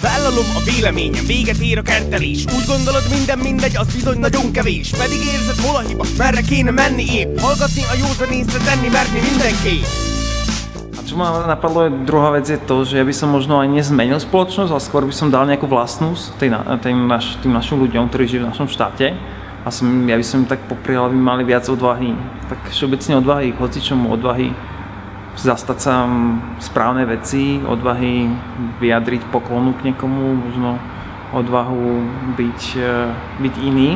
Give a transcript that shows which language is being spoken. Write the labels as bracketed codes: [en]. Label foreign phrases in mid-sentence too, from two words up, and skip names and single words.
[hu] Ártalom a véleményem, véget ér a kertelés. Úgy gondolod minden mindegy, az bizony nagyon kevés. Pedig érzed hol a hiba, merre kéne menni épp. Hallgatni a józan észre, tenni merni mindenképp. [sk] Čo ma napadlo, druhá vec je to, že ja by som možno aj nezmenil spoločnosť, ale skôr by som dal nejakú vlastnosť tým našim ľuďom, ktorí žijú v našom štáte. A ja by som im tak poprial, aby mali viac odvahy. Tak všeobecne odvahy, hocičomu odvahy zastať sa správne veci, odvahy vyjadriť poklonu k niekomu, možno odvahu byť iný.